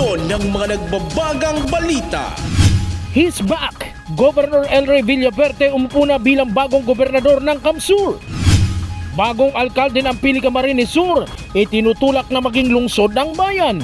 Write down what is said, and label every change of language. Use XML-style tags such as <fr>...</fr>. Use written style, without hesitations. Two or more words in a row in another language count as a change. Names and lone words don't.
<tl>ng mga nagbabagang balita.</tl> <en>He's back!</en> <tl>Governor El Rey Villaferte umupo na bilang bagong gobernador ng Kamsur. Bagong alkalde ng Pili Camarines Sur, itinutulak na maging lungsod ng bayan.</tl>